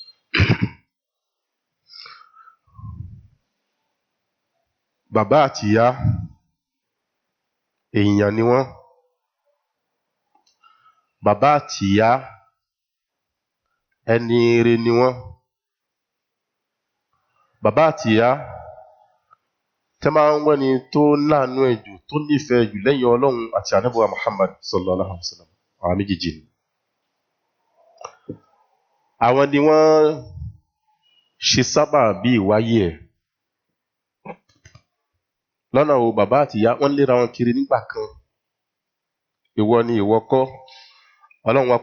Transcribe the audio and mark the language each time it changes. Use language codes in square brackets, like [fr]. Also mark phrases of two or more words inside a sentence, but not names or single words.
[yo] bàbá àti ìyá èèyàn ni wọ́n bàbá àti ìyá ẹni ire ni wọ́n bàbá àti ìyá tẹ́ máa ń wẹ́ni tó láàánú ẹ̀ jù tó nífẹ̀ẹ́ jù lẹ́yìn ọlọ́run àti ànábì wa Muhammad [ar] صلى الله عليه وسلم [yo] àwọn méjèèjì ni àwọn ni wọ́n ṣe sábà bí ìwáyé ẹ̀ lọ́nà wo bàbá àti ìyá wọ́n léra wọn kiri nígbà kan ìwọ ni ìwọ kọ́ ọlọ́run wá